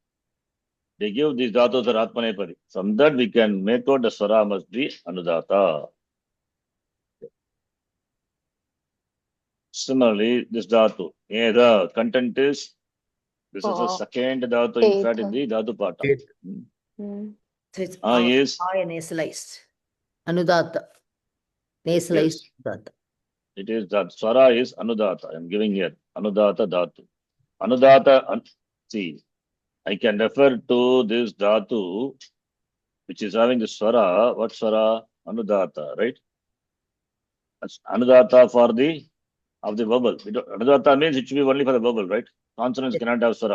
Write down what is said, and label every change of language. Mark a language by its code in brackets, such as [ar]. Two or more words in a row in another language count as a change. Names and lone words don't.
[en] They give these dhatus are Atmanepadi. From that, we can make out the swara must be Anudata. Okay. Similarly, this dhatu, the content is, this is the Oh. second dhatu, in fact, in Teta. the [sa] dhatu pata. Teta. [en] Mm. So it's Yes, nasalized. Anudata. Nasalized. Anudata. it is that swara is Anudata. I am giving here [sa] Anudata dhatu. [en] Anudata, see, I can refer to this dhatu, which is having the swara. What swara? Anudata, right? Anudata for the of the vowel. Anudata means it should be only for the vowel, right? Consonants Yes. cannot have swara.